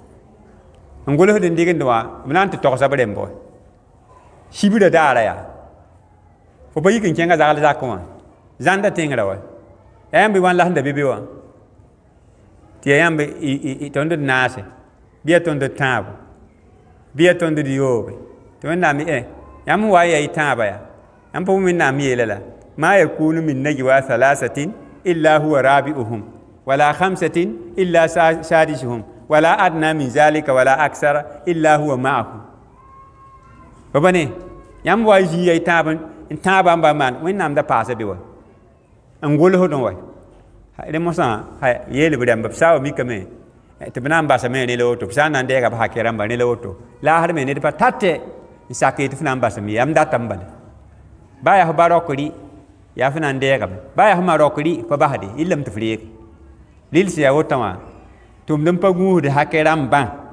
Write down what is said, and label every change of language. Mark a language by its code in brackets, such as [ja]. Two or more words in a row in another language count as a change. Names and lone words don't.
[mos] n golsd n dɩgende wã b na n tɩ togsa b rẽmb sibra daara yaa fo pa yik n kẽnga zagl zakẽ wã zãnda tẽngra wa yaa yãmb wãn la sẽn da be be wã tɩ yaa yãmb tõnd d naase bɩ yaa tõnd d tãabo bɩ yaa tõnd d yoobe tɩ wẽnnaam yãmb wa n yaa y tãaba yaa yãmb pa wẽnnaam yeela la [ar] ما يكون من نجوى ثلاثة إلا هو رابعهم ولا خمسة إلا هو سادسهم ولا أدنى من ذلك ولا أكثر إلا هو معهم [mos] babane yãmb wa zĩ yaa y tãabã n ba maan wẽnnaam da paasa be wa n golsd n wa rẽ mosã yeelb rãmb b saa wa mikame tɩ b na n basame ne la woto b sã n na n dɛɛga b hake rãmba ne la woto laasd me ned pa tate n sak ye tɩ f na n basame yam data n bala ba yaa f ba rokri yaa f na n dɛɛgame ba yaa f ma rokri pa basde yɩllame tɩ f reege lils yaa wotã wã tʋmd n pa gũusd hake rãmbã